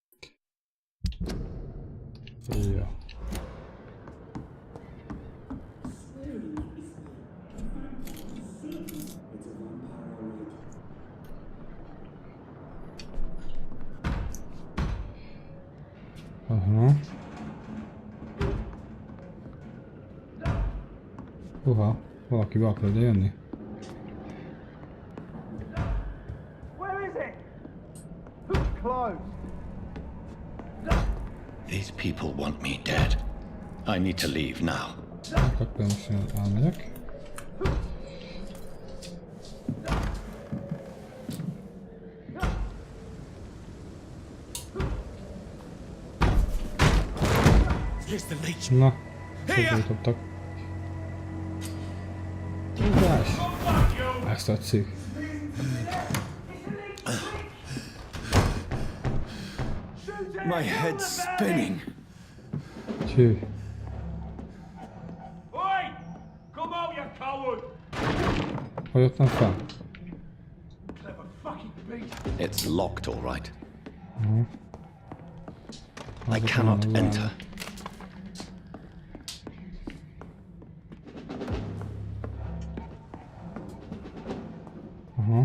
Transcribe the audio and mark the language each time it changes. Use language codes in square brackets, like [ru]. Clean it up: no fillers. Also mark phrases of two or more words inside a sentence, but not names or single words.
[hu] Ja. Aha. Uha, valaki be akar ide jönni. [en] These people want me dead. I need to leave now. [hu] Akkor most elmegyek. Na, fordítottak. Tudás! Ezt tetszik. [en] My head's spinning. [hu] Hű. [en] Oi! Come out, you coward! [hu] Hogy jöttem fel? [en] Clever fucking beast! It's locked, all right. I [hu] Azok [en] cannot [hu] onnan az [en] enter. [hu] állnak. Aha.